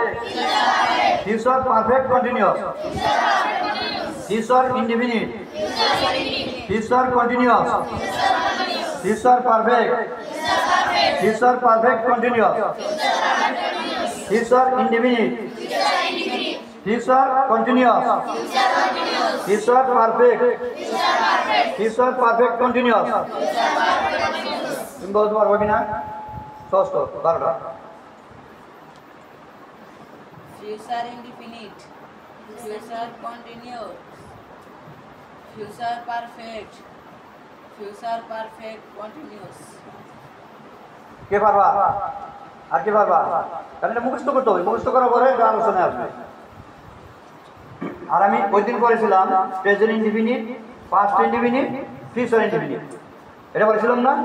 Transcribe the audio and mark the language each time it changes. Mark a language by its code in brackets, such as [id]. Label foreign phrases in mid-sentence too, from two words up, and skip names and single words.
[en] future perfect continuous, future indefinite, future continuous, future perfect, future perfect continuous, future indefinite, future continuous, future perfect, future perfect continuous. [bn] তুমি বলতে পারবো কিনা? ষষ্ঠ 12টা। [en] Future indefinite, future continuous, future perfect, future perfect continuous. [bn] কে পারবা? আর কে পারবা? তাহলে এটা মুখস্থ করতে হবে, মুখস্থ করার পরে এটা আলোচনায় আসবে। আর আমি ওই দিন করেছিলাম [en] present indefinite, past indefinite, future indefinite. [bn] এটা বলেছিলাম না?